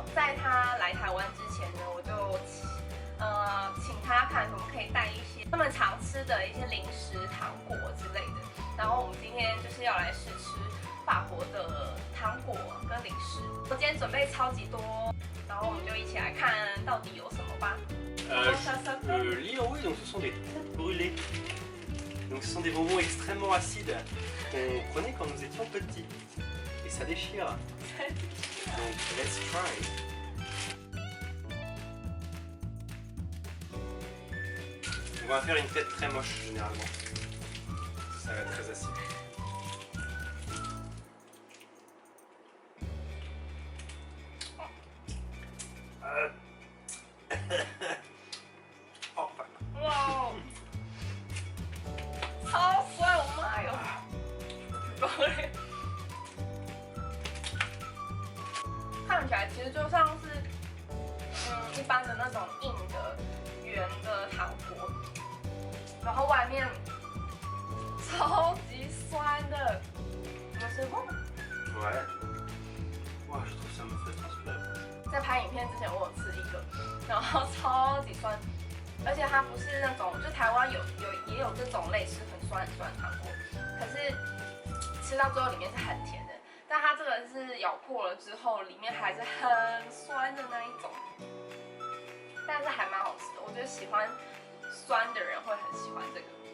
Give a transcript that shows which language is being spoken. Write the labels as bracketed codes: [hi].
[zh] 在他来台湾之前呢，我就请他看可不可以带一些他们常吃的一些零食、糖果之类的。然后我们今天就是要来试吃法国的糖果跟零食。我今天准备超级多，然后我们就一起来看到底有什么吧。 [fr] Lis en haut, donc ce sont des têtes brûlées. Donc ce sont des bonbons extrêmement acides qu'on prenait quand nous étions petits. Et ça déchire. [en] Donc let's try. [fr] On va faire une tête très moche généralement. Ça va être très acide. [en] Oh, fuck. [zh] 哇，超酸！我妈哟！看起来其实就像是一般的那种硬的圆的糖果，然后外面超级酸的。我是不？ [fr] Ouais. Wow, je trouve ça me fait transpirer. [zh] 在拍影片之前，我有吃一个，然后超级酸，而且它不是那种，就台湾也有这种类似很酸的糖果，可是吃到最后里面是很甜的，但它这个是咬破了之后，里面还是很酸的那一种，但是还蛮好吃的，我觉得喜欢酸的人会很喜欢这个。